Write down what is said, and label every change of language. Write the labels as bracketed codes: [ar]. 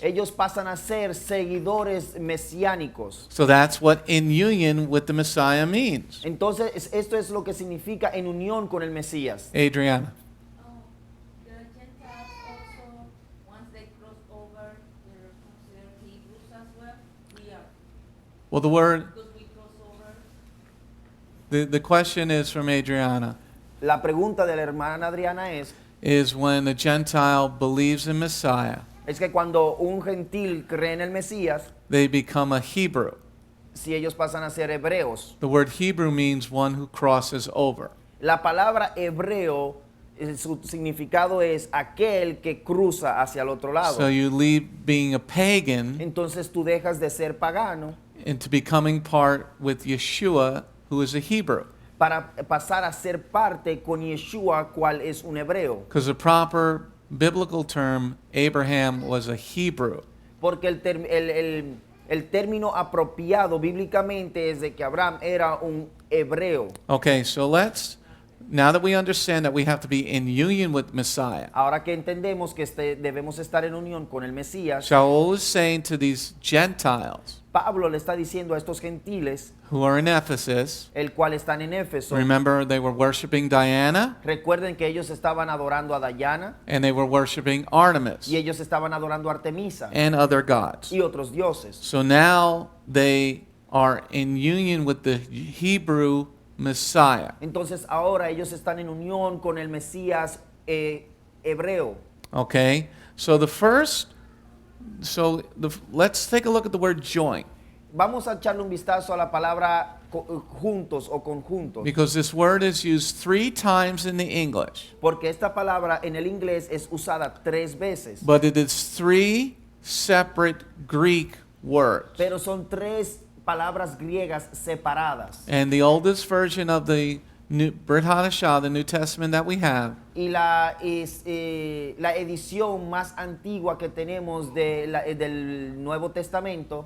[es] ellos pasan a ser seguidores mesiánicos. [en] So that's what in union with the Messiah means. [es] Entonces esto es lo que significa en unión con el Mesías. [en] Adriana. The Gentiles also, once they cross over, they're considered Hebrews as well. We are, Well, the word, because we cross over. the question is from Adriana, [es] La pregunta de la hermana Adriana [en] is when a Gentile believes in Messiah, [es] es que cuando un gentil cree en el Mesías, [en] they become a Hebrew. [es] si ellos pasan a ser hebreos. [en] The word Hebrew means one who crosses over. [es] La palabra hebreo, su significado es aquel que cruza hacia el otro lado. [en] So you leave being a pagan [es] Entonces tú dejas de ser pagano [en] into becoming part with Yeshua, who is a Hebrew. [es] para pasar a ser parte con Yeshua, cual es un hebreo. [en] Because the proper biblical term, Abraham was a Hebrew. [es] Porque el término apropiado bíblicamente es de que Abraham era un hebreo. [en] Okay, so now that we understand that we have to be in union with Messiah, [es] Ahora que entendemos que debemos estar en unión con el Mesías, [en] Sha'ul is saying to these Gentiles [es] Pablo le está diciendo a estos gentiles, [en] who are in Ephesus, [es] el cual están en Éfeso. [en] remember they were worshiping Diana [es] Recuerden que ellos estaban adorando a Diana [en] and they were worshiping Artemis [es] y ellos estaban adorando a Artemisa [en] and other gods. [es] y otros dioses. [en] So now they are in union with the Hebrew Messiah. [es] Entonces ahora ellos están en unión con el Mesías hebreo. [en] Okay? Let's take a look at the word joint, [es] Vamos a echarle un vistazo a la palabra juntos o conjuntos, [en] because this word is used 3 times in the English, [es] porque esta palabra en el inglés es usada 3 veces, [en] but it is 3 separate Greek words. [es] pero son 3 palabras griegas separadas. [en] And the oldest version of the Brit Hadashah, the New Testament that we have, [es] Y la edición más antigua que tenemos del Nuevo Testamento